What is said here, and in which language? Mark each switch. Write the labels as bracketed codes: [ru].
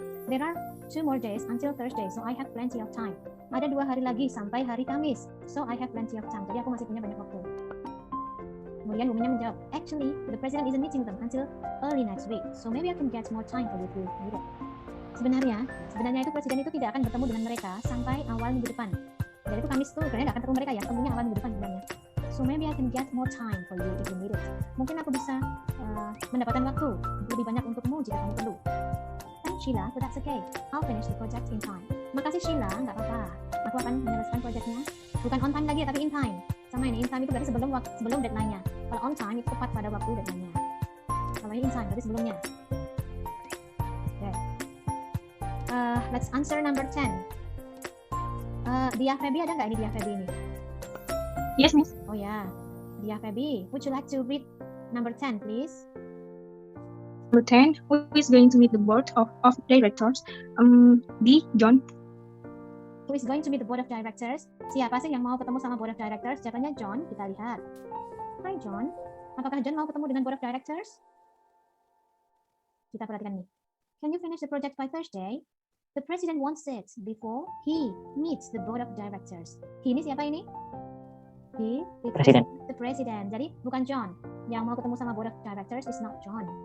[en] There are 2 more days until Thursday, so I have plenty of time. [id] Ada 2 hari lagi sampai hari Kamis, [en] so I have plenty of time. [id] Jadi aku masih punya banyak waktu. Kemudian woman-nya menjawab, [en] actually, the president isn't meeting them until early next week, so maybe I can get more time for you to meet it. [id] Sebenarnya itu presiden itu tidak akan bertemu dengan mereka sampai awal minggu depan. Jadi itu Kamis tuh, sebenarnya nggak akan ketemu mereka ya, ketemunya awal minggu depan sebenarnya. [en] So maybe I can get more time for you if you need it. [id] Mungkin aku bisa mendapatkan waktu lebih banyak untukmu jika kamu perlu. [en] Thanks Sheila, but that's okay. I'll finish the project in time. [id] Makasih Sheila, nggak apa-apa. Aku akan menyelesaikan proyeknya. Bukan on time lagi ya, tapi in time. Sama ini in time itu berarti sebelum deadline-nya. Kalau on time itu tepat pada waktu deadline-nya. Kalau ini in time berarti sebelumnya. [en] Okay. Let's answer number 10. [id] Dia Feby ada nggak ini Dia Feby ini? [en] Yes, Miss. Oh ya, Dia Feby. Would you like to read number 10, please? Number 10, who is going to meet the board of directors? D. John. Who is going to meet the board of directors? [id] Siapa sih yang mau ketemu sama board of directors? Jawabannya John. Kita lihat. Hi John. Apakah John mau ketemu dengan board of directors? Kita perhatikan nih. [en] Can you finish the project by Thursday? The president wants it before he meets the board of directors. [id] He ini siapa ini? He, the president. Jadi bukan John. Yang mau ketemu sama board of directors [en] is not John.